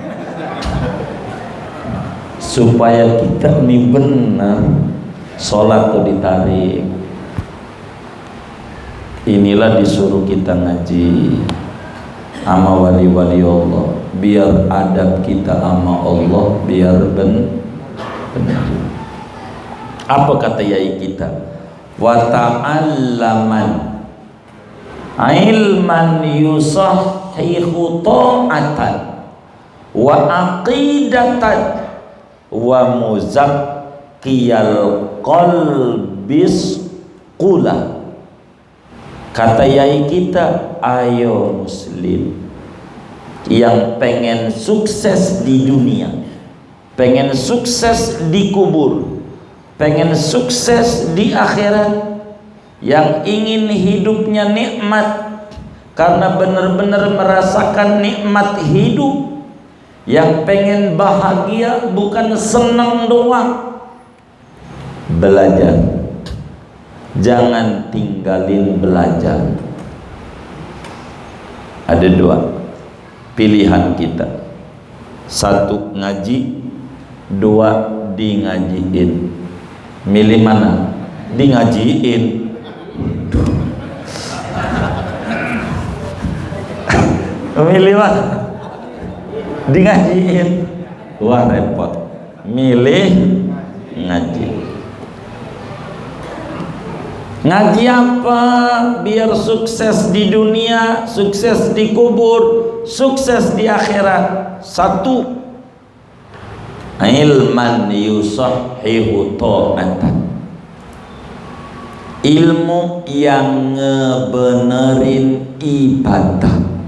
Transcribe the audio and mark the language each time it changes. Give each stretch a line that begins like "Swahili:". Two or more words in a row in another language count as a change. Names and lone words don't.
Indonesian: Supaya kita ini benar, sholat tuh ditarik. Inilah disuruh kita ngaji sama wali-wali Allah, biar adab kita sama Allah biar benar. Apa kata yai kita?
Arabic: وتعلمن علما يصحح طاعة وعقيدة ومزكي القلب صقلا.
Indonesian: Kata yai kita, ayo muslim yang pengen sukses di dunia, pengen sukses di kubur, pengen sukses di akhirat, yang ingin hidupnya nikmat karena benar-benar merasakan nikmat hidup, yang pengen bahagia bukan senang doang, belajar. Jangan tinggalin belajar. Ada dua pilihan kita: satu ngaji, dua di ngajiin. Milih mana? Di ngajiin. Milih mana? Di ngajiin. Wah repot. Milih ngaji. Ngaji apa? Biar sukses di dunia, sukses di kubur, sukses di akhirat. Satu,
Arabic: علما يصحح طاعة,
Indonesian: ilmu yang ngebenerin ibadah.